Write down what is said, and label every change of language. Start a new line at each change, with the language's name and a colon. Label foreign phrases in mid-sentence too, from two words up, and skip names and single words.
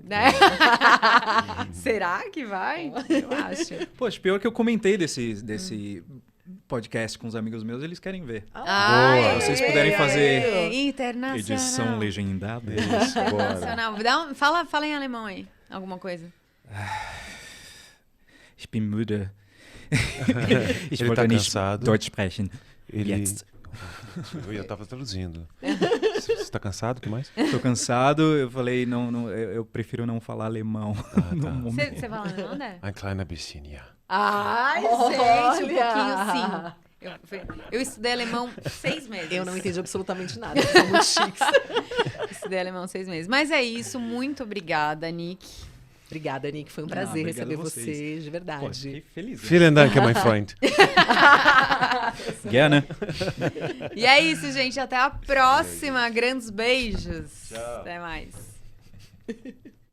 Portuguese: Né? Será que vai? Eu acho. Poxa, pior que eu comentei desse podcast com os amigos meus, eles querem ver. Ai, vocês puderem fazer internacional. Edição legendada. Internacional. Fala em alemão aí, alguma coisa.
German: Ich bin müde. Ich
Portuguese: Ele
German: wollte
Portuguese: tá
German: nicht
Portuguese: cansado.
German: Deutsch sprechen.
Portuguese: Ele...
German: Jetzt.
Portuguese: Eu tava traduzindo. Você tá cansado? O que mais? Tô cansado, eu falei, não, eu prefiro não falar alemão no momento. Você fala alemão, né?
German: Ein kleiner bisschen, ja.
Portuguese: Ai, gente, um pouquinho sim. Eu estudei alemão 6 meses. Eu não entendi absolutamente nada. São muito chiques. Estudei alemão 6 meses. Mas é isso, muito obrigada, Nick. Obrigada, Nick. Foi um prazer obrigado receber a vocês. você, de Pô, verdade. fiquei feliz.
German: Vielen Dank, mein Freund. Gerne.
Portuguese: E é isso, gente. Até a próxima. Grandes beijos. Até mais.